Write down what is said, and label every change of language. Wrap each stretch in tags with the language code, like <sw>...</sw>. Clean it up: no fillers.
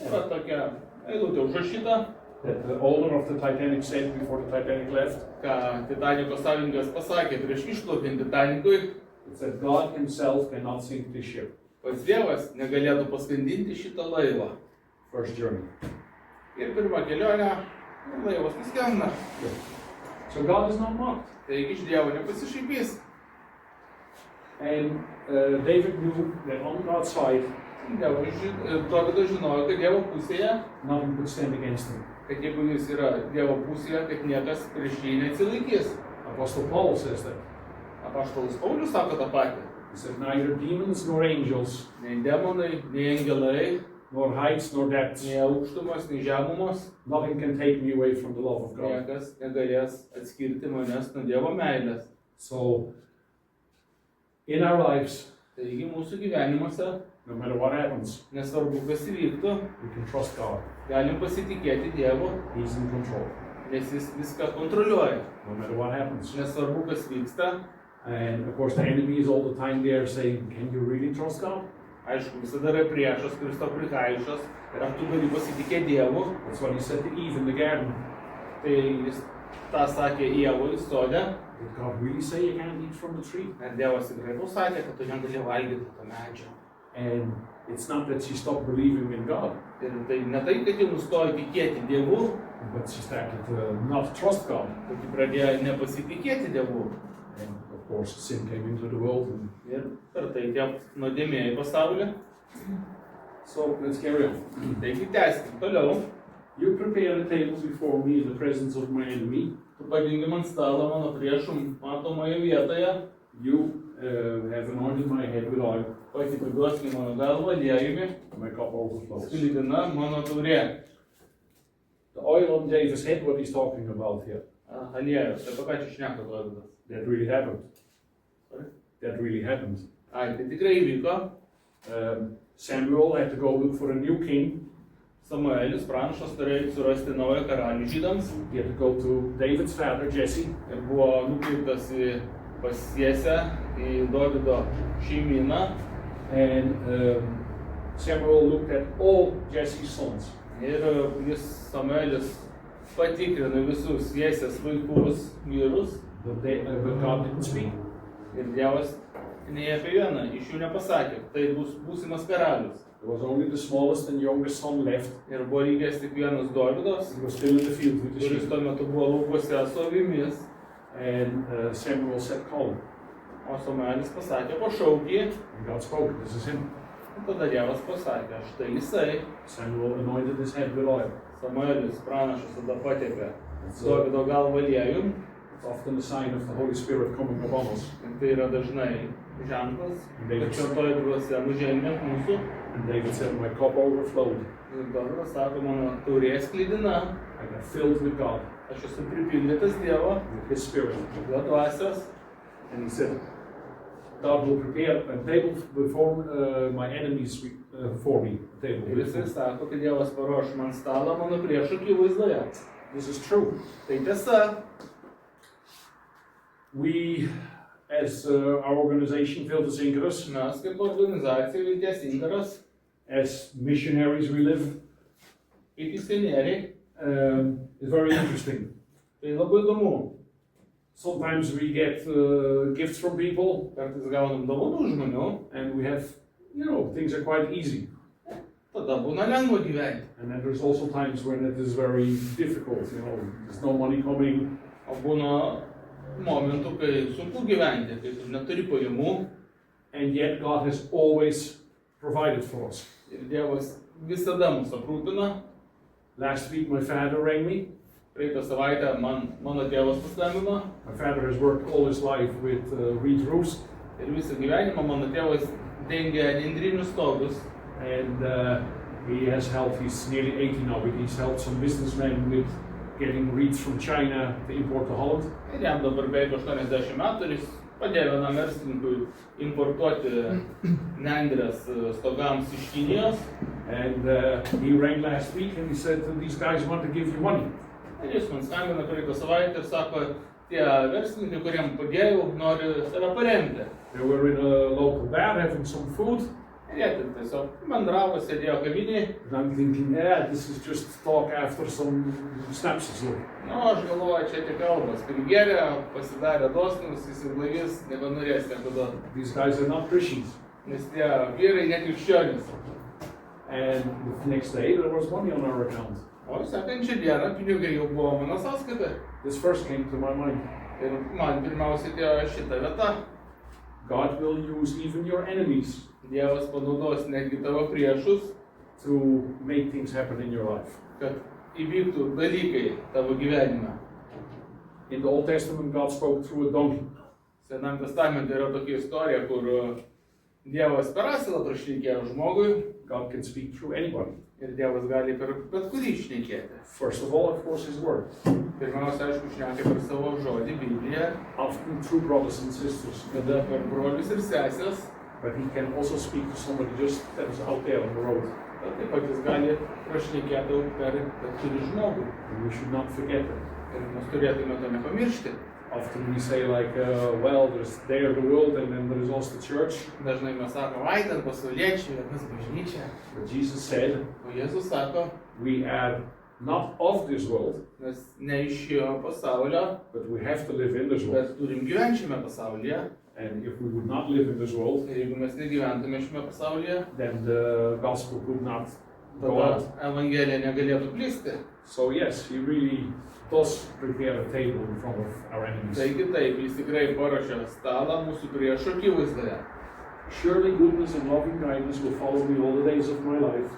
<lt>yra tokia eilutė užrašyta,</lt> <en>that the owner of the Titanic said before the Titanic left.</en> <lt>ką Titaniko savininkas pasakė prieš išplaukiant Titanikui,</lt> <en>It said, God himself cannot sink this ship.</en> <lt>pats Dievas negalėtų paskandinti šitą laivą.</lt> <en>First journey.</en> <lt>Ir pirmą kelionę laivas nuskenda.</lt> <en>So God is not mocked.</en> <lt>Taigi iš Dievo nepasišaipys.</lt> <en>And David knew that on God's side,</en> <lt>Dovydas žinojo, kad Dievo pusėje,</lt> <en>nothing could stand against him.</en> <lt>kad jeigu jis yra Dievo pusėje, kad niekas prieš jį neatsilaikys.</lt> <en>Apostle Paul says that.</en> <lt>Apaštalas Paulius sako tą patį.</lt> <en>He said, neither demons nor angels,</en> <lt>Nei demonai, nei angelai,</lt> <en>nor heights nor depths,</en> <lt>nei aukštumos, nei žemumos,</lt> <en>nothing can take me away from the love of God.</en> <lt>niekas negalės atskirti manęs nuo Dievo meilės.</lt> <en>So, in our lives,</en> <lt>Taigi mūsų gyvenimuose,</lt> <en>no matter what happens,</en> <lt>nesvarbu kas įvyktų,</lt> <en>we can trust God.</en> <lt>galim pasitikėti Dievu,</lt> <en>He's in control.</en> <lt>nes jis viską kontroliuoja.</lt> <en>No matter what happens.</en> <lt>Nesvarbu kas vyksta,</lt> <en>And of course, the enemy is all the time there saying, can you really trust God?</en> <lt>aišku, visada yra priešas, kuris tau prikaišos, ir ar tu gali pasitikėti Dievu,</lt> <en>That's what he said to Eve in the garden.</en> <lt>tai jis tą sakė Ievui sode,</lt> <en>Did God really say you can't eat from the tree?</en> <lt>ir Dievas tikrai tau sakė, kad tu negali valgyti to medžio.</lt> <en>And it's not that she stopped believing in God,</en> <lt>Ir tai ne tai, kad ji nustojo tikėti Dievu,</lt> <en>but she started to not trust God.</en> <lt>kad ji pradėjo nepasitikėti Dievu.</lt> <en>And of course, sin came into the world. And</en> <lt>Ir per tai tie nuodėmėjai pasaulį.</lt> <en>so let's carry on.</en> <lt>Taigi tęskim toliau.</lt> <en>You prepare a table before me in the presence of my enemy.</en> <lt>Tu padingi man stalą mano priešų matomoje vietoje.</lt> <en>You have anointed my head with oil.</en> <lt>Pasipilduosi mano galvą aliejumi.</lt> <en>My cup overflows.</en> <lt>Sklidina mano taurė.</lt> <en>The oil on David's head, what he's talking about here,</en> <lt>Aliejus, apie ką čia šneka Dovydas?</lt> <en>that really happened. Sorry? That really happened.</en> <lt>Ai, tai tikrai įvyko.</lt> <en>Samuel had to go look for a new king.</en> <lt>Samuelis, pranašas, turėjo surasti naują karalių žydams</lt> <en>He had to go to David's father, Jesse,</en> <lt>ir buvo nukreiptas pas Jesę, į Dovydo šeimyną.</lt> <en>and Samuel looked at all Jesse's sons.</en> <lt>Ir Samuelis patikrino visus Jesės vaikus, vyrus.</lt> <en>But God didn't speak.</en> <lt>Ir Dievas nei apie vieną iš jų nepasakė, tai bus būsimas karalius.</lt> <en>There was only the smallest and youngest son left.</en> <lt>Ir buvo likęs tik vienas Dovydas,</lt> <en>He was still in the field with the</en> <lt>kuris</lt> <en>sheep.</en> <lt>tuo metu buvo laukuose su avimis.</lt> <en>And Samuel said, call him.</en> <lt>O Samuelis pasakė, pašauk jį.</lt> <en>And God spoke, this is him.</en> <lt>Tada Dievas pasakė, štai jisai.</lt> <en>Samuel anointed his head with oil.</en> <lt>Samuelis pranašas tada patepė</lt> <en>It's,</en> <lt>Dovydo galvą aliejum.</lt> <en>it's often a sign of the Holy Spirit coming upon us.</en> <lt>Ir tai yra dažnai ženklas,</lt> <en>David</en> <lt>kad šventoji dvasia nužengia ant mūsų.</lt> <en>And David said, my cup overflowed.</en> <lt>Ir Dovydas sako, mano taurė sklidina,</lt> <en>I got filled with God,</en> <lt>aš esu pripildytas Dievo,</lt> <en>with his spirit.</en> <lt>jo dvasios.</lt> <en>And he said, God will prepare a table before my enemies for me. A table</en> <lt>Ir jisai</lt> <en>before.</en> <lt>sako, kad Dievas paruoš man stalą mano priešų akivaizdoje.</lt> <en>This is true.</en> <lt>Tai tiesa,</lt> <en>We, as our organization, Viltus Incarus,</en> <lt>mes kaip organizacija Vilties Inkaras,</lt> <en>as missionaries we live,</en> <lt>kaip misionieriai,</lt> <en>is very interesting.</en> <lt>tai labai įdomu.</lt> <en>Sometimes we get gifts from people,</en> <lt>Kartais gaunam dovanų žmonių,</lt> <en>and we have, things are quite easy.</en> <lt>tada būna lengva gyventi.</lt> <en>And then there's also times when it is very difficult, there's no money coming,</en> <lt>O būna momentų, kai sunku gyventi, kai tu neturi pajamų</lt> <en>and yet God has always provided for us.</en> <lt>ir Dievas visada mus aprūpina.</lt> <en>Last week my father rang me.</en> <lt>Praeitą savaitę mano tėvas paskambino</lt> <en>My father has worked all his life with reed roofs,</en> <lt>ir visą gyvenimą mano tėvas dengia nendrinius stogus.</lt> <en>and he has helped, he's nearly 80 now, but he's helped some businessmen with getting reeds from China to import to Holland.</en> <lt>Ir jam dabar beveik 80 metų ir jis padėjo vienam verslininkui importuoti nendrės stogams iš Kinijos.</lt> <en>And he rang last week and he said, these guys want to give you money.</en> <lt>Ir jis man skambina praeitą savaitę ir sako, tie verslininkai, kuriem padėjau, nori save paremti.</lt> <en>They were in a local bar having some food.</en> <lt>Ir jie ten tiesiog bendravo, sėdėjo kavinėje.</lt> <en>And I'm thinking, this is just talk after some snapses.</en> <lt>Nu, aš galvoju, čia tik kalbas. Prigėrė, pasidarė dosnus, įsiblaivys, nebenorės niekada.</lt> <en>These guys are not Christians.</en> <lt>Nes tie vyrai net krikščionys.</lt> <en>And the next day there was money on our account.</en> <lt>O sekančią dieną pinigai jau buvo mano sąskaita.</lt> <en>This first came to my mind.</en> <lt>Ir man pirmiausia atėjo šita vieta.</lt> <en>God will use even your enemies</en> <lt>Dievas panaudos netgi tavo priešus,</lt> <en>to make things happen in your life.</en> <lt>kad įvyktų dalykai tavo gyvenime.</lt> <en>In the Old Testament, God spoke through a donkey.</en> <lt>Senam testamente yra tokia istorija, kur Dievas per asilą prašnekėjo žmogui</lt> <en>God can speak through anybody.</en> <lt>ir Dievas gali per bet kurį šnekėti.</lt> <en>First of all, of course, His Word.</en> <lt>Pirmiausia, aišku, šneka per savo žodį, Bibliją,</lt> <en>Often through brothers and sisters.</en> <lt>tada per brolius ir sesės,</lt> <en>But He can also speak to somebody just that is out there on the road.</en> <lt>bet taip pat jis gali prašnekėti per bet kurį žmogų.</lt> <en>And we should not forget that.</en> <lt>Ir mes turėtume to nepamiršti.</lt> <en>Often we say like, there's there the world and then there is also the church.</en> <lt>Dažnai mes sakome, ai ten pasauliečiai, mes bažnyčia.</lt> <en>But Jesus said,</en> <lt>O Jėzus sako,</lt> <en>we are not of this world,</en> <lt>mes ne iš šio pasaulio,</lt> <en>but we have to live in this world.</en> <lt>bet turim gyventi šiame pasaulyje.</lt> <en>And if we would not live in this world,</en> <lt>Ir jeigu mes negyventume šiame pasaulyje,</lt> <en>then the gospel could not go</en> <lt>tada</lt> <en>out.</en> <lt>Evangelija negalėtų plisti.</lt> <en>So yes, He really does prepare a table in front of our enemies.</en> <lt>Taigi taip, jis tikrai paruošė stalą mūsų priešų akivaizdoje.</lt> <en>Surely goodness and loving kindness will follow me all the days of my life,</en>